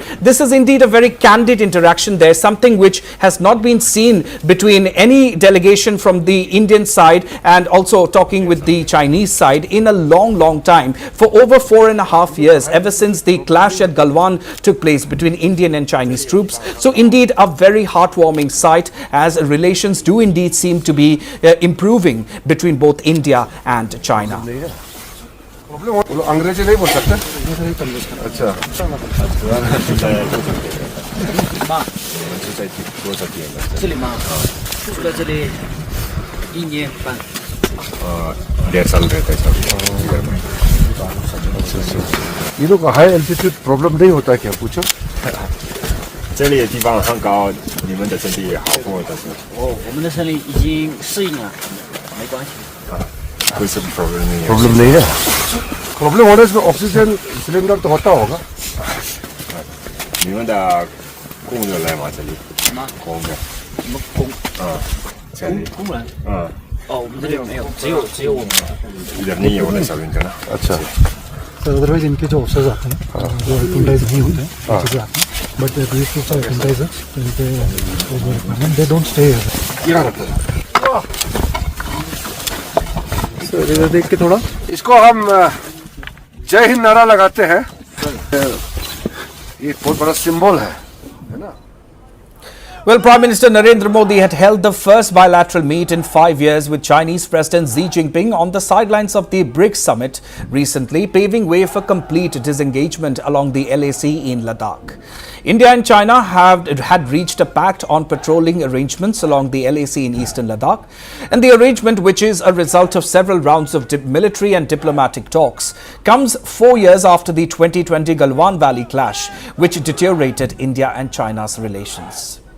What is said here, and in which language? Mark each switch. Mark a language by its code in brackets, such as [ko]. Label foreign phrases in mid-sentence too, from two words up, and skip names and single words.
[en] This is indeed a very candid interaction there, something which has not been seen between any delegation from the Indian side and also talking with the Chinese side in a long time, for over 4.5 years, ever since the clash at Galwan took place between Indian and Chinese troops. So indeed a very heartwarming sight as relations do indeed seem to be improving between both India and China. [hi] प्रॉब्लम अंग्रेजी नहीं बोल सकते अच्छा [zh] 这里吗？住在这里1年半。 [hi] 1.5 साल रहता है सब इधर में ये लोग [en] high altitude problem [hi] नहीं होता क्या पूछो [zh] 这里的地方很高，你们的身体也好，跟我的是哦，我们的身体已经适应了，没关系。 [hi] 不是 problem नहीं है प्रॉब्लम नहीं है प्रॉब्लम होने से [en] oxygen cylinder [hi] तो होता होगा [zh] 你们的工人来吗？这里工人什么工？这里工人？嗯，哦，我们这里没有，只有我们。 [hi] इधर नहीं है उधर सब इनका ना अच्छा [en] So otherwise [hi] इनके जो ऑफिसर्स आते हैं जो एपीटाइज नहीं होते हैं पीछे से आते हैं [en] but these troops are appetizers [hi] तो इनके रिक्वायरमेंट [en] they don't stay here so [hi] इधर देख के थोड़ा इसको हम जय हिंद नारा लगाते हैं ये बहुत बड़ा सिंबल है ना [en] Well, Prime Minister Narendra Modi had held the first bilateral meet in 5 years with Chinese President Xi Jinping on the sidelines of the BRICS summit recently, paving way for complete disengagement along the LAC in Ladakh. India and China had reached a pact on patrolling arrangements along the LAC in eastern Ladakh, and the arrangement, which is a result of several rounds of military and diplomatic talks, comes 4 years after the 2020 Galwan Valley clash, which deteriorated India and China's relations.